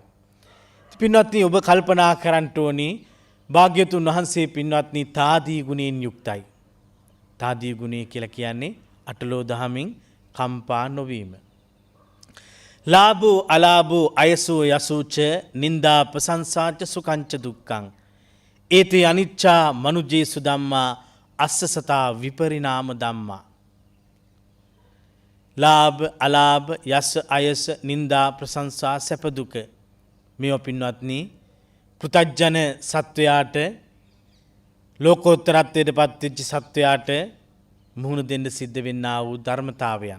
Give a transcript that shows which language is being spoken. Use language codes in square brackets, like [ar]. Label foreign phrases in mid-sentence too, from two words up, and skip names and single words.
[si] පින්වත්නි ඔබ කල්පනා කරන්න ඕනි භාග්‍යවතුන් වහන්සේ පින්වත්නි තාදී ගුණයෙන් යුක්තයි. තාදී ගුණය කියලා කියන්නේ අටලෝ දහමින් කම්පා නොවීම. [pi] ලාභෝ අලාභෝ අයසෝ යසෝච නින්දා ප්‍රශංසාච සුඛංච දුක්ඛං ඒතේ අනිච්චා මනුජේසු ධම්මා අස්සසතා විපරිණාම ධම්මා. [si] ලාභ අලාභ යස අයස නින්දා ප්‍රශංසා සැප දුක මේවා පින්වත්නි පෘථග්ජන සත්වයාට ලෝකෝත්තරත්වයට පත්වෙච්ච සත්වයාට මුහුණ දෙන්න සිද්ධ වෙන්නා වූ ධර්මතාවයන්.